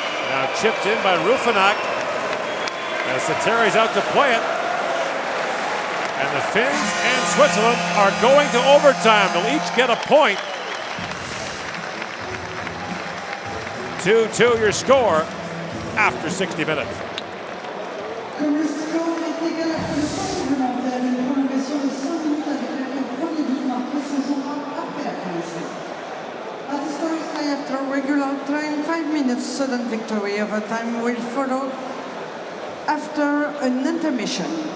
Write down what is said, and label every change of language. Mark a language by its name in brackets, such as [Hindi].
[English] Now chipped in by Ruffinack. As Sateri's out to play it. And the Finns and Switzerland are going to overtime. They'll each get a point. 2-2 your score after 60 minutes. [French] Comme le score est égal après le temps réglementaire, une prolongation de 5 minutes avec le premier but marqué se jouera après la pause. [English] As the score is tied after regular time, 5 minutes sudden victory. Overtime will follow after an intermission.